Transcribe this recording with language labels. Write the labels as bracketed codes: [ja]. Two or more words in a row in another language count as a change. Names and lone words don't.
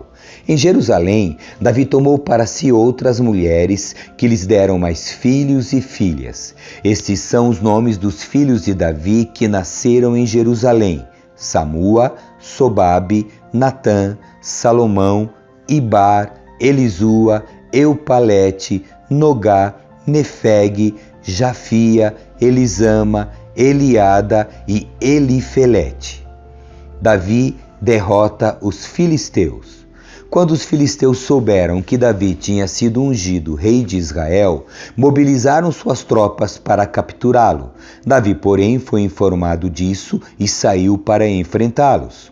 [pt] Em Jerusalém, Davi tomou para si outras mulheres, que lhes deram mais filhos e filhas. Estes são os nomes dos filhos de Davi que nasceram em Jerusalém: Samua, Sobabe, Natã, Salomão, Ibar, Elisua, Eupalete, Nogá, Nefeg, Jafia, Elisama, Eliada e Elifelete. Davi derrota os filisteus. Quando os filisteus souberam que Davi tinha sido ungido rei de Israel, mobilizaram suas tropas para capturá-lo. Davi, porém, foi informado disso e saiu para enfrentá-los.